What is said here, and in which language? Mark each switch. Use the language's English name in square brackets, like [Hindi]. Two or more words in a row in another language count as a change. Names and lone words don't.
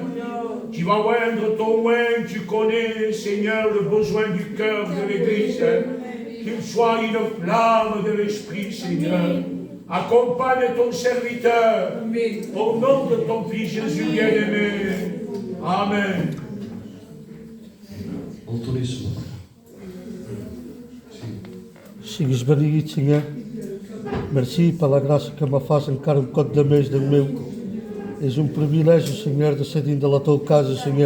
[French] Tu vas oindre ton oint, tu connais, Seigneur, le besoin du cœur de l'Église. Qu'il soit une flamme de l'Esprit, Seigneur. Accompagne ton serviteur, au nom de ton Fils Jésus bien-aimé. Amen. [Catalan] Sigues benigit, Senyor. Merci per la gràcia que me fas encara un cop de més, Déu meu. És un privilegi, Senyor, de ser dins de la teva casa, Senyor.